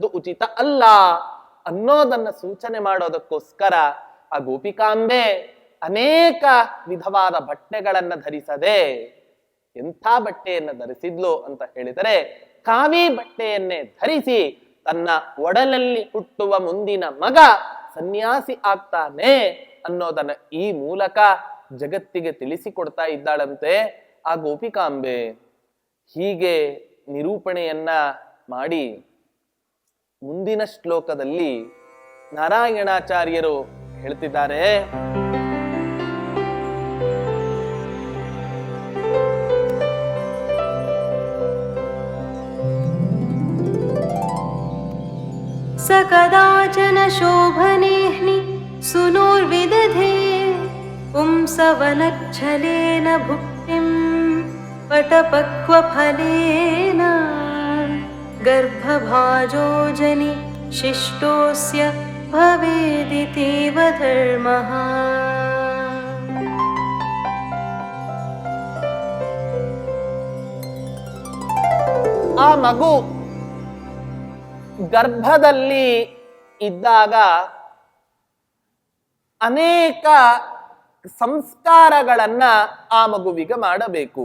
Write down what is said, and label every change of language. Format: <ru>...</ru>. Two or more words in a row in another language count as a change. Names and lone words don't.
<kn>ಉಚಿತ ಅಲ್ಲ ಅನ್ನೋದನ್ನ ಸೂಚನೆ ಮಾಡೋದಕ್ಕೋಸ್ಕರ ಆ ಗೋಪಿಕಾಂಬೆ ಅನೇಕ ವಿಧವಾದ ಬಟ್ಟೆಗಳನ್ನ ಧರಿಸದೆ ಎಂಥ ಬಟ್ಟೆಯನ್ನ ಧರಿಸಿದ್ಲು ಅಂತ ಹೇಳಿದರೆ ಕಾವಿ ಬಟ್ಟೆಯನ್ನೇ ಧರಿಸಿ ತನ್ನ ಒಡಲಲ್ಲಿ ಹುಟ್ಟುವ ಮುಂದಿನ ಮಗ ಸನ್ಯಾಸಿ ಆಗ್ತಾನೆ ಅನ್ನೋದನ್ನ ಈ ಮೂಲಕ ಜಗತ್ತಿಗೆ ತಿಳಿಸಿಕೊಡ್ತಾ ಇದ್ದಾಳಂತೆ ಆ ಗೋಪಿಕಾಂಬೆ. ಹೀಗೆ ನಿರೂಪಣೆಯನ್ನ ಮಾಡಿ ಮುಂದಿನ ಶ್ಲೋಕದಲ್ಲಿ ನಾರಾಯಣಾಚಾರ್ಯರು ಹೇಳ್ತಿದ್ದಾರೆ,</kn> <sa>स कदाचन शोभनेऽह्नि सुनोर्विदधे पुंसवनच्छलेन भुक्तिं पटपक्वफलेन गर्भभाजो जनि शिष्टोऽस्य भवेदितीव धर्मः.</sa> <kn>ಆ ಮಗು ಗರ್ಭದಲ್ಲಿ ಇದ್ದಾಗ ಅನೇಕ ಸಂಸ್ಕಾರಗಳನ್ನ ಆ ಮಗುವಿಗೆ ಮಾಡಬೇಕು.</kn>